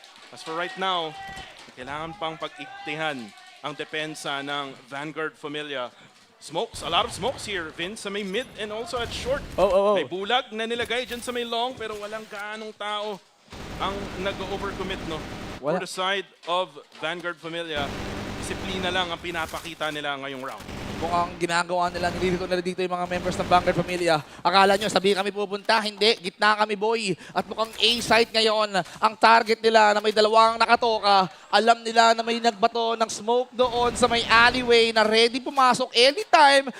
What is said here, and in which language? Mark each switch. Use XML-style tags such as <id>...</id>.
<tl>As for right now, kailangan pang pag-iktihan ang depensa ng Vanguard Familia.</tl> <en>Smokes, a lot of smokes here, Vince, sa may mid and also at short.</en> <tl>May bulag na nilagay dyan sa may long pero walang gaanong tao ang nag-overcommit, no? For the side of Vanguard Familia, disiplina lang ang pinapakita nila ngayong round. Kung ang ginagawa nila, nililito nila dito yung mga members ng Vanguard Pamilya. Akala nyo, sabi kami pupunta, hindi, gitna kami boy. At mukhang A-site ngayon, ang target nila na may dalawang nakatoka, alam nila na may nagbato ng smoke doon sa may alleyway na ready pumasok anytime.</tl>